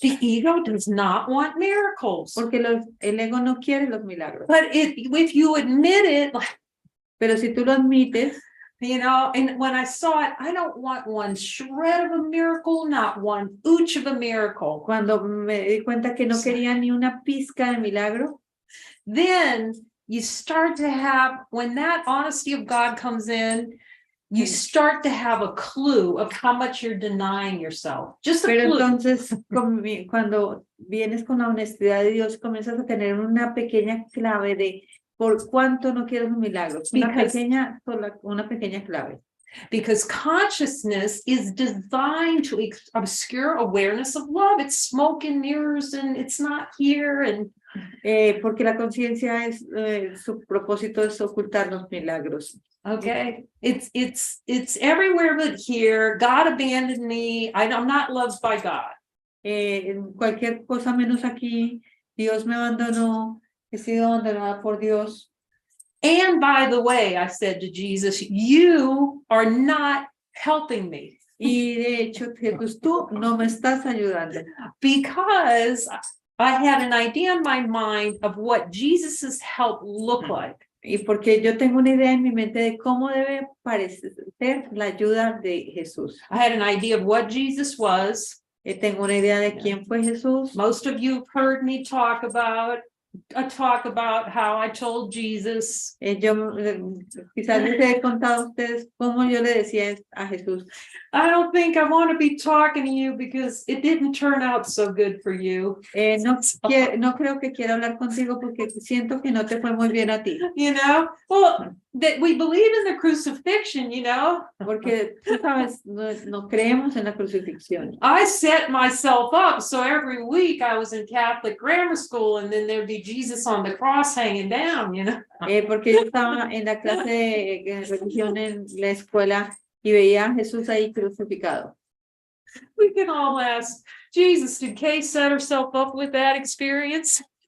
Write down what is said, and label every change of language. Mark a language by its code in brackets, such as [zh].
[en] The ego does not want miracles. [es] Porque el ego no quiere los milagros. [en] But if you admit it, [es] pero si tú lo admites, [en] and when I saw it, I don't want one shred of a miracle, not one ooch of a miracle. [es] Cuando me di cuenta que no quería ni una pizca de milagro, [en] then you start to have, when that honesty of God comes in, you start to have a clue of how much you're denying yourself. Just a [es] Pero [en] clue. [es] Entonces, cuando vienes con la honestidad de Dios, comienzas a tener una pequeña clave de por cuánto no quieres un milagro. Una pequeña clave. [en] Because consciousness is designed to obscure awareness of love. It's smoke and mirrors and it's not here. And [es] porque la conciencia su propósito es ocultar los milagros. [en] Okay, it's everywhere but here. God abandoned me. I'm not loved by God. [es] Cualquier cosa menos aquí. Dios me abandonó. He sido abandonada por Dios. [en] And by the way, I said to Jesus, you are not helping me. [es] Y de hecho, Jesús, tú no me estás ayudando. [en] Because I had an idea in my mind of what Jesus's help looked like. [es] Y porque yo tengo una idea en mi mente de cómo debe parecer la ayuda de Jesús. [en] I had an idea of what Jesus was. [es] Tengo una idea de quién fue Jesús. [en] Most of you have heard me talk about how I told Jesus. [es] Quizás les he contado a ustedes cómo yo le decía a Jesús. [en] I don't think I want to be talking to you because it didn't turn out so good for you. [es] No creo que quiera hablar contigo porque siento que no te fue muy bien a ti. [en] You know, well, that we believe in the crucifixion, you know. [es] Porque tú sabes, no creemos en la crucifixión. [en] I set myself up so every week I was in Catholic grammar school and then there'd be Jesus on the cross hanging down, you know. [es] Porque yo estaba en la clase de religión en la escuela y veía a Jesús ahí crucificado. [en] We can all ask, Jesus, did Kay set herself up with that experience?